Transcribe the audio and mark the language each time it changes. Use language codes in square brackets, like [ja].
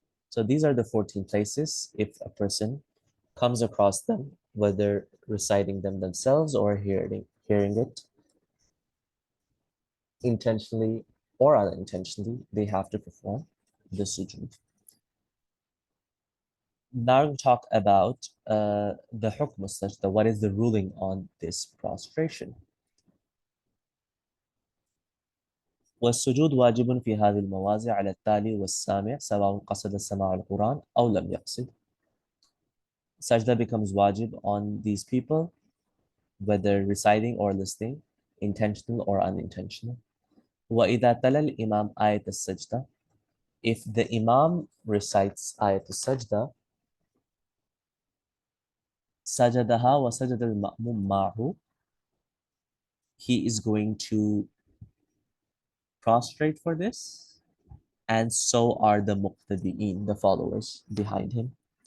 [en] So these are the 14 places. If a person comes across them, whether reciting them themselves or hearing it intentionally or unintentionally, they have to perform the sujood. Now we talk about the hukm sajda. What is the ruling on this prostration? [ar] والسجود واجب في هذه المواضع على التالي والسامع سواء قصد سماع القرآن أو لم يقصد. [en] Sajda becomes wajib on these people, whether reciting or listening, intentional or unintentional. [ar] وإذا تلا الإمام آية السجدة, [en] if the imam recites [ar] آية السجدة, سجدها وسجد المأموم معه, [en] he is going to prostrate for this, and so are the muqtadi'een, the followers behind him.